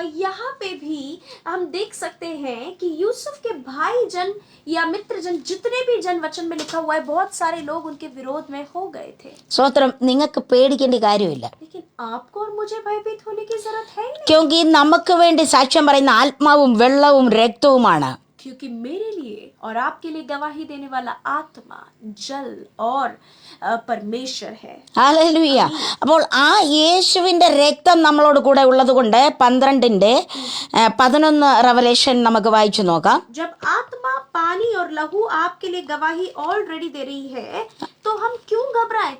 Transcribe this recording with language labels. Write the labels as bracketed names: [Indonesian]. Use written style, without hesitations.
[Hindi] यहाँ पे भी हम देख सकते हैं कि यूसुफ के भाई जन या मित्र जन, जितने भी जन वचन में लिखा हुआ है, बहुत सारे लोग उनके विरोध में हो गए थे. [Malayalam] സ്തോത്രം. നിങ്ങൾക്ക് പേടിക്കേണ്ട കാര്യമില്ല. [Hindi] लेकिन आपको और मुझे भयभीत होने की जरूरत है ही नहीं. [Malayalam] ക്യോങ്കി നമുക്ക് വേണ്ടി സാക്ഷ്യം പറയുന്ന ആത്മാവും വെള്ളവും രക്തവുമാണ്. [Hindi] क्योंकि मेरे लिए और आपके लिए गवाही देने वाला आत्मा, जल और परमेश्वर है. [Malayalam] ഹല്ലേലൂയ. അപ്പോൾ ആ യേശുവിൻ്റെ രക്തം നമ്മളോട് കൂടെ ഉള്ളത് കൊണ്ട് 12:11 റെവലേഷൻ നമുക്ക് വായിച്ചു നോക്കാം. [Hindi] जब आत्मा, पानी और लहू आपके लिए गवाही ऑलरेडी दे रही है तो हम क्यों घबराएं?